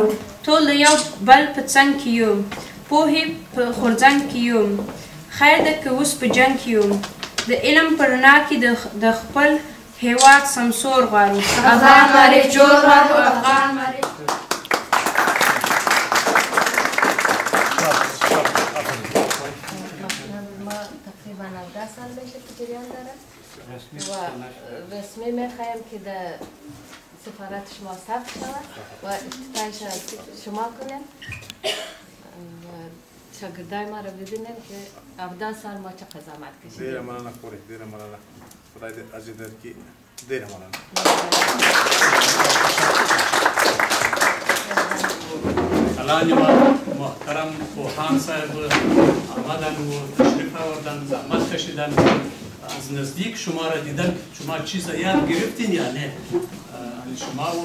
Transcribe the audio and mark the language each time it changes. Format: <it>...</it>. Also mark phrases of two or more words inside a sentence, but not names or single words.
<ps>ټول د یو بل په څنګ کې یو، پوهې په غورځنګ کې یو، خیر ده که اوس په جنګ کې یو، د علم په رڼا کې د خپل هیواد سمسور غواړو. افغان معرف جوړ غواړو، افغان معرف.</ps> <fa>تقریبا 10 سال میشه که جریان داره و رسمی میخوایم که در سفارت شما ثبت شود و افتتاحش شما کنیم و شاگردای ما رو ببینیم که 17 سال ما چه قضاوت کشیدیم.</fa> <ps>دیر مننه خوری، دیر مننه. خدای دې اجر درکړي. دیر مننه.</ps> <fa>الان محترم پوهان صاحب آمدن و تشریف آوردن، زحمت کشیدن، از نزدیک شما را دیدن. شما چیز یاد گرفتین یا نه؟ شما و</fa>